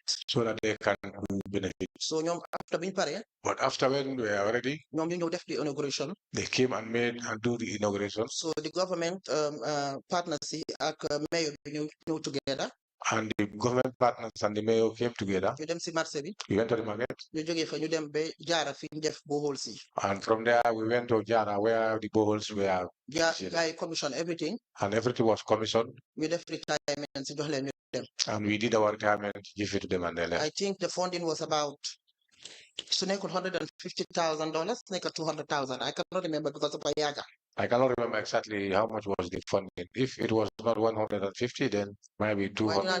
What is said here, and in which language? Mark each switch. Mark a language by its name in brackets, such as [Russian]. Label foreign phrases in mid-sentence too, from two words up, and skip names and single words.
[English] So that they can benefit. So after being pare. But after when we are ready, the inauguration. They came and made and do the inauguration. So the government partnership and mayor together. And the government partners and the mayor came together. [Wolof] You dem si marché bi. [English] We went to the market. [Wolof] You jógee fa ñu dem be Jara fi ñu def boreholes yi. [English] And from there we went to Jara where the boreholes were. I commissioned everything. And everything was commissioned. [Wolof] We def retirement si jox leen ñu dem. [English] And we did our retirement, give it to them and they left. I think the funding was about $150,000, $200,000. I cannot remember because of Ayaga. I cannot remember exactly how much was the funding. If it was not 150, then maybe 200.